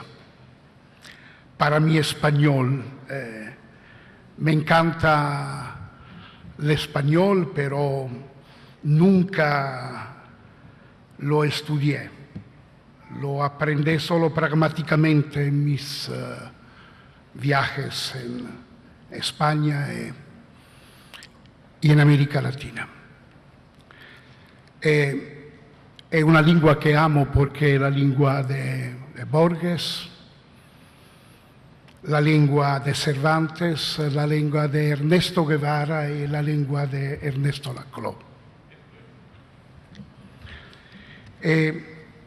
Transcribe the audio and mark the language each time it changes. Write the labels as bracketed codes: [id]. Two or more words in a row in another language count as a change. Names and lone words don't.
[es] Para mi español, me encanta el español, pero nunca lo estudié, lo aprendí solo pragmáticamente en mis viajes en España y en América Latina. [it] È una lingua che amo perché è la lingua de Borges, [es] la lengua de Cervantes, la lengua de Ernesto Guevara [it] e [es] la lengua de Ernesto Laclau.